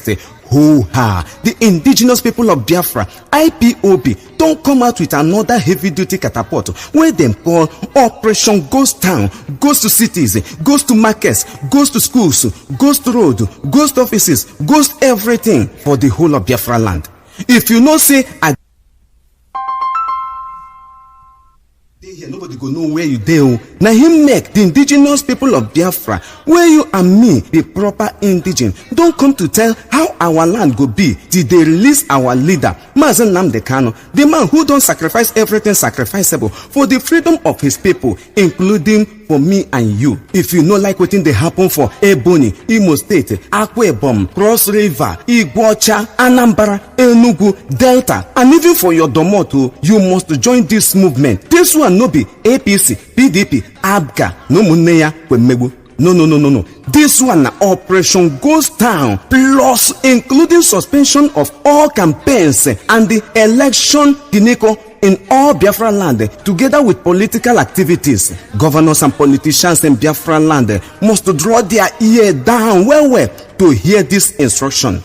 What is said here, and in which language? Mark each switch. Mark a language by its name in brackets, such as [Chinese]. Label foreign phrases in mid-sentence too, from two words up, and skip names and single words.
[Nigerian Pidgin] The indigenous people of Biafra, IPOB, don't come out with another heavy-duty catapult where them call Operation Ghost Town, goes to cities, goes to markets, goes to schools, goes to road, goes to offices, goes everything for the whole of Biafra land. If you know, say, nobody go know where you dey. Now him make the indigenous people of Biafra, where you and me, the proper indigene, don't come to tell how our land go be till they release our leader, Mazi Nnamdi Kanu, the man who don't sacrifice everything sacrificable for the freedom of his people, including for me and you. If you no like wetin dey happen for Ebonyi, Imo State, Akwa Ibom, Cross River, Igbocha, Anambra, Enugu, Delta, and even for your Domoto, you must join this movement. This one no be APC, PDP, ABGA, no muneya kwemegbu. No. This one na Operation Ghost Town, plus including suspension of all campaigns and the election Kineko in all Biafra land, together with political activities. Governors and politicians in Biafra land must draw their ear down well to hear this instruction.